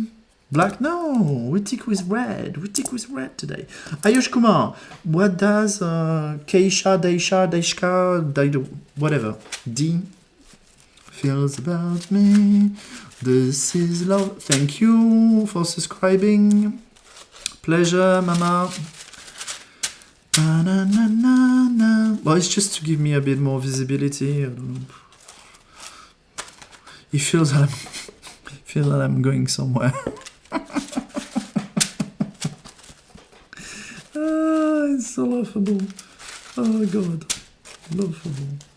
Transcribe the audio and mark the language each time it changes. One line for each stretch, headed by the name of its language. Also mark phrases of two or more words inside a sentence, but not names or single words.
English: Black? No, we tick with red. We tick with red today. Ayush Kumar, what does Keisha, Deisha, Deishka, Daidu, whatever, D feels about me? This is love. Thank you for subscribing. Pleasure, Mama. Ba-na-na-na-na. Well, it's just to give me a bit more visibility. I don't know. It feels that I'm going somewhere. It's so laughable. Oh God, laughable.